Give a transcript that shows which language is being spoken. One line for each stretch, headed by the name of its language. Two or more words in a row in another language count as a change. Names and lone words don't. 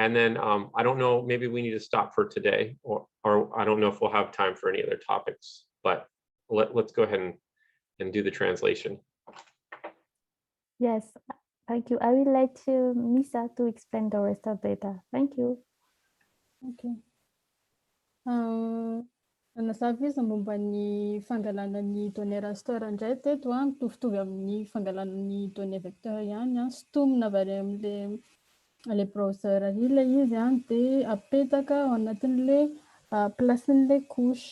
English: And then I don't know, maybe we need to stop for today, or I don't know if we'll have time for any other topics, but let's go ahead and do the translation. Yes, thank you. I will let Misa to explain the raster data. Thank you. Okay.
Malagasy: Nazava izy momba ny fangalana ny
French: données raster
Malagasy: indray teto mitovitovy amin'ny fangalana ny
French: données vecteur
Malagasy: ihany sotomina avy amin'le browser ilay izy dia apetaka ao anatin'le placen'le couche.